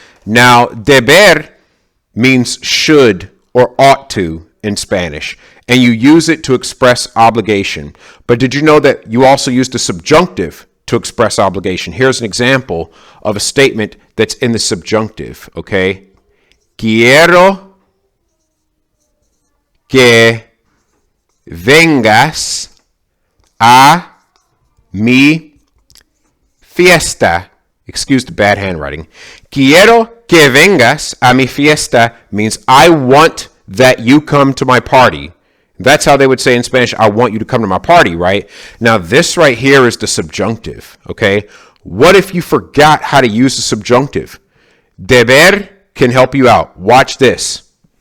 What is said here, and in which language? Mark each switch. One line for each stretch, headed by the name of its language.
English: Now, deber means should or ought to in Spanish, and you use it to express obligation. But did you know that you also use the subjunctive to express obligation? Here's an example of a statement that's in the subjunctive, okay?
Spanish: Quiero que vengas a mi fiesta.
English: Excuse the bad handwriting.
Spanish: Quiero que vengas a mi fiesta
English: means I want that you come to my party. That's how they would say in Spanish, I want you to come to my party, right? Now, this right here is the subjunctive, okay? What if you forgot how to use the subjunctive? Deber can help you out. Watch this.